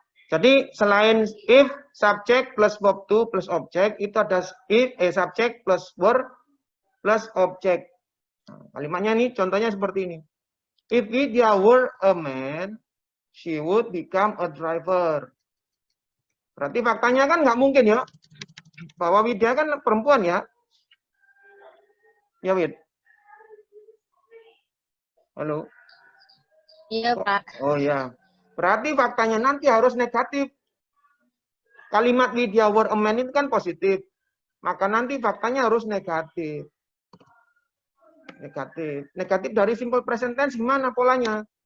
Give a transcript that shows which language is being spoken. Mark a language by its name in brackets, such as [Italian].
[Indonesian] Jadi selain if, subject plus verb to plus object, itu ada if, subject plus were plus object. Nah, kalimatnya nih, contohnya seperti ini. [English] If Widya were a man, she would become a driver. [Indonesian] Berarti faktanya kan nggak mungkin ya, bahwa Widya kan perempuan ya. Ya, Wid. Halo. Iya, Pak. Oh ya. Berarti faktanya nanti harus negatif. Kalimat Widya were a man itu kan positif. Maka nanti faktanya harus negatif. Negatif. Negatif dari simple present tense gimana polanya?